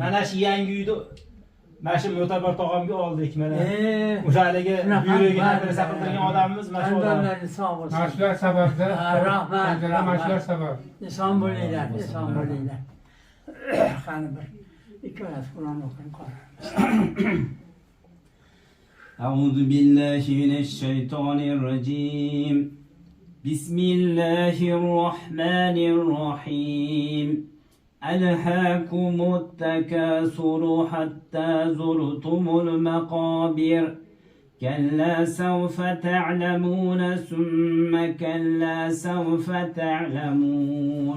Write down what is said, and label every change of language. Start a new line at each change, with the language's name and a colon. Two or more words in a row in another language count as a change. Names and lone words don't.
Uzbek: Mana shu yangi uyda mana shu Mo'tabar tog'amga oldik mana. O'sha haligi buyrugiga madrasa qildirgan odamimiz mana shu odam. Hamdonlarni sog' bo'lsin. Mashlar sababda. Rahmat. Mashlar sabab. Eson bo'linglar. Qani bir ikki oyat Qur'on o'qing qolamiz.
Arabic: أعوذ بالله من الشيطان الرجيم بسم الله الرحمن الرحيم ألهاكم التكاثر حتى زرتم المقابر كلا سوف تعلمون ثم كلا سوف تعلمون